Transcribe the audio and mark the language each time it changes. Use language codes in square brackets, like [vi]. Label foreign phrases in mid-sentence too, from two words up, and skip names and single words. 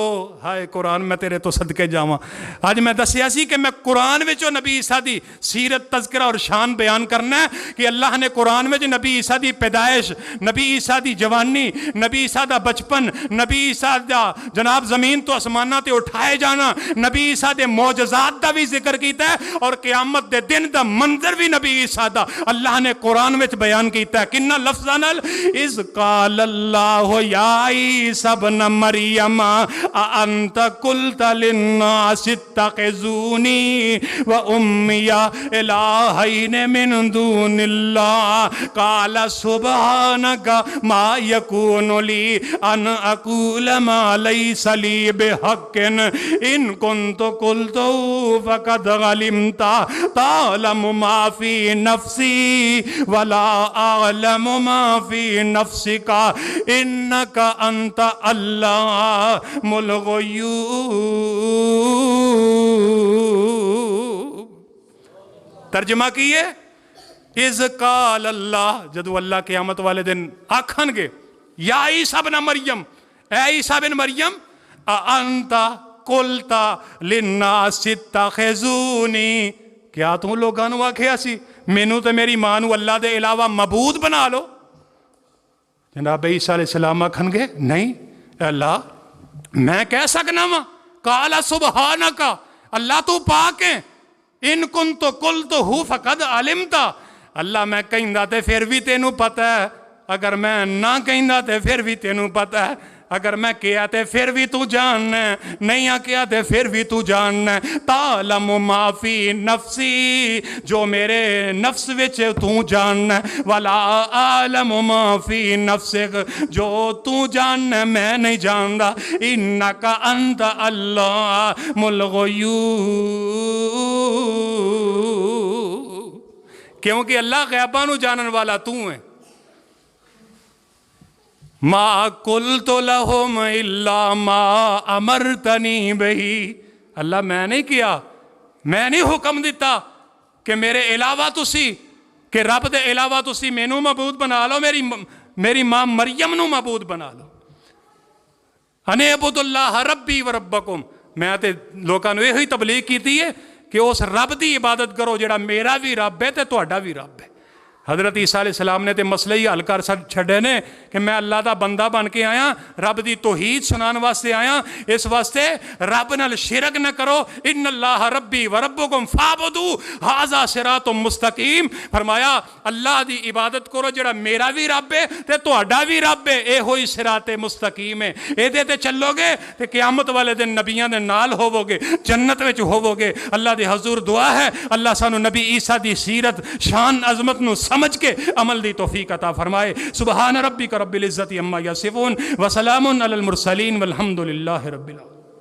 [pa] ہائے قرآن میں تیرے تو صدقے جاواں۔ اج میں دسیا سی کہ میں قرآن وچوں نبی عیسیٰ دی سیرت تذکرہ اور شان بیان کرنا ہے کہ اللہ نے قرآن میں نبی عیسیٰ دی پیدائش، نبی عیسیٰ دی جوانی، نبی عیسیٰ دا بچپن، نبی عیسیٰ دا جناب زمین تو اسماناں تے اٹھائے جانا، نبی عیسیٰ دے معجزات دا بھی ذکر کیا ہے اور قیامت دے دن دا منظر بھی نبی عیسیٰ دا اللہ نے قرآن میں بیان کیا ہے. کنہاں لفظاں نال, [ar] إذ قال الله يا ابن مريم أنت قلت للناس اتخذوني وأمي إلهين من دون الله قال سبحانك ما يكون لي أن أقول ما ليس لي بحق إن كنت قلت فقد علمت تعلم ما في نفسي ولا أعلم ما في نفسك إنك أنت علام الغيوب. [pa] ترجمہ کیے, [ar] إذ قال الله, [pa] جدوں اللہ قیامت والے دن آکھنگے, [ar] يا عيسى بن مريم, [pa] اے [ar] عيسى بن مريم أنت قلت للناس اتخذوني, [pa] کیا تو لوگوں نوں آکھیا سی مینوں تے میری ماں نوں اللہ دے علاوہ معبود بنا لو. جناب عیسیٰ علیہ السلام آکھنگے، نہیں اللہ میں کہہ سکنا واں, [ar] قال سبحانك, [pa] اللہ تو پاک ہے, [ar] إن كنت قلت ه فقد علمت, [pa] اللہ میں کہندا تے پھر بھی تینوں پتہ ہے، اگر میں نہ کہندا تے پھر بھی تینوں پتہ ہے. اگر میں کیا تو پھر بھی تو جاننا ہے، نہیں کیا تو پھر بھی تو جاننا ہے. [ar] تعلم ما في نفسي, [pa] جو میرے نفس وچ تو جاننا ہے. [ar] ولا أعلم ما في نفسك, [pa] جو تو جاننا میں نہیں جاندا. [ar] إنك أنت علام الغيوب, [pa] کیونکہ اللہ غیباں نوں جانن والا تو ہے. [ar] ما قلت لهم إلا ما أمرتني به, [pa] اللہ میں نہیں کیا، میں نہیں حکم دتا کہ میرے علاوہ تسی، کہ رب دے علاوہ تسی مینوں معبود بنا لو، میری ماں مریم نوں معبود بنا لو. [ar] أن اعبدوا الله ربي وربكم, [ur] میں تو لوگوں کو یہی تبلیغ کی ہے کہ اس رب کی عبادت کرو [pa] جیہڑا میرا بھی رب ہے تو تہاڈا بھی رب ہے. [ur] حضرت عیسیٰ علیہ السلام نے تو مسلے ہی حل کر چھڈے نے کہ میں اللہ کا بندہ بن کے آیا، رب کی توحید سنانے واسطے آیا. [pa] اس واسطے رب نال شرک نہ کرو. [ar] إن الله ربي وربكم فاعبدوه هذا صراط مستقيم, [pa] فرمایا اللہ کی عبادت کرو جیہڑا میرا بھی رب ہے تو تہاڈا بھی رب ہے، یہ ہی صراط مستقیم ہے. یہ تے چلوگے تو قیامت والے دن نبیاں دے نال ہووگے، جنت وچ ہووگے. اللہ دے حضور دعا ہے اللہ سانوں نبی عیسیٰ کی سیرت شان عظمت نوں سمجھ کے عمل دی توفیق عطا فرمائے. [ar] سبحان ربك رب العزة عما يصفون وسلام على المرسلين والحمد لله رب العالمين.